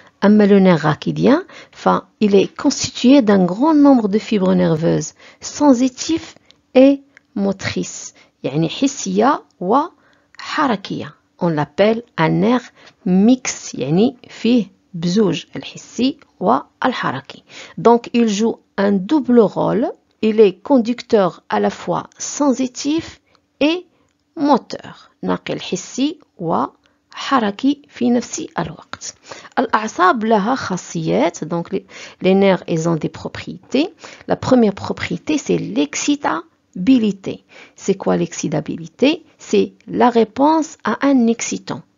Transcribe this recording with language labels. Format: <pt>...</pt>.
<fr>أما le nerf rachidien, il est constitué d'un grand nombre de fibres nerveuses sensitives et motrices,</fr> <ar>يعني حسية وحركية.</ar> <fr>On l'appelle un nerf mixte,</fr> <ar>يعني فيه بزوج الحسي والحركي.</ar> <fr>Donc il joue un double rôle. Il est conducteur à la fois sensitif et moteur.</fr> <ar>ناقل حسي وحركي في نفس الوقت. الأعصاب لها خاصيات.</ar> <fr>Donc les nerfs, ils ont des propriétés. La première propriété, c'est l'excitabilité. C'est quoi l'excitabilité? C'est la réponse à un excitant.</fr>